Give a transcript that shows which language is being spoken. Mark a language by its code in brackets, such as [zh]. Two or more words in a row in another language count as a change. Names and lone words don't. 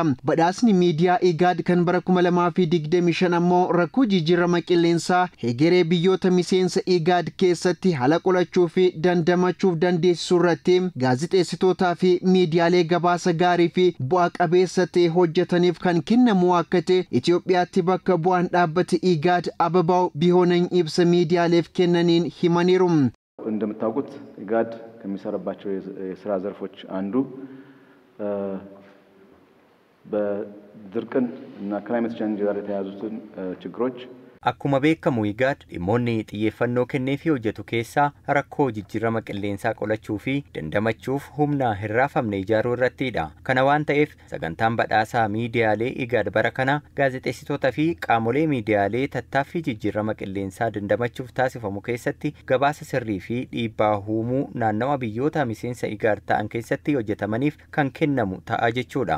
[om] Badhaasni miidiyaa IGAD kan bara 2025 ammoo rakkoo jijjiirama qilleensaa hegeree biyyoota miseensa IGAD keessatti haala qolachuu fi dandamachuuf dandeessisuu irratti gaazexeessitootaa fi miidiyaalee gabaasa gaarii fi bu'aa qabeessa ta'e hojjetaniif kan kennamu akka ta'e Itoophiyaatti bakka bu'aan dhaabbata IGAD አበባው ቢሆነኝ ibsa miidiyaaleef kennan himaniiru [am] እንደምታውቁት IGAD ከሚሰራባቸው የሥራ ዘርፎች አንዱ በድርቅን እና [en] climate change [am] ጋር የተያያዙትን ችግሮች [om] Akkuma beekamu IGAD dhimmoonni xiyyeeffannoo kenneefii hojjetu keessaa rakkoo jijjiirama qilleensaa qolachuu fi dandamachuuf humna hin raafamne ijaaruu irrattidha. Kana waan ta'eef sagantaan badhaasaa miidiyaalee IGAD bara kana gaazexeessitoota fi qaamolee miidiyaalee tattaaffii jijjiirama qilleensaa dandamachuuf taasifamu keessatti gabaasa sirrii fi dhiibbaa uumuu naannawa biyyoota miseensa IGAD ta'an keessatti hojjetamaniif kan kennamu ta'a jechuudha.